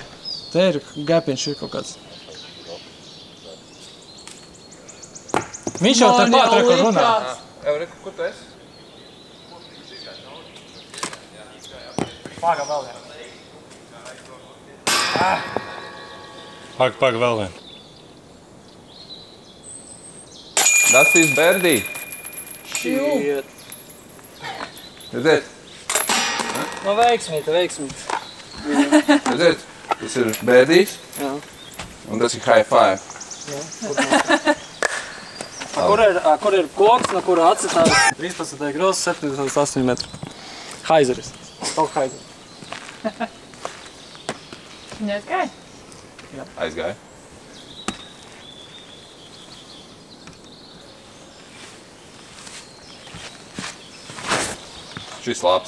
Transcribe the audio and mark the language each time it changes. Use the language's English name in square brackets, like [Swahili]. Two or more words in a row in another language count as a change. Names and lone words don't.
[Latvian] Te ir gapiņš ir kaut kāds. Viņš jau te pat rekur runā. Eureka, kur tu esi? Paga vēl vien. Paga vēl vien. [English] That's his birdie. Shit. [Latvian] Redziet, No veiksmīt. redziet, tas ir birdijs. Jā. Un tas ir [English] high five. [Latvian] Kur ir koks, no kura atsitās 13. grozs, 78 metri. Haizeris. Kaut Haizeris. Viņa aizgāja? Aizgāja. Šis labs.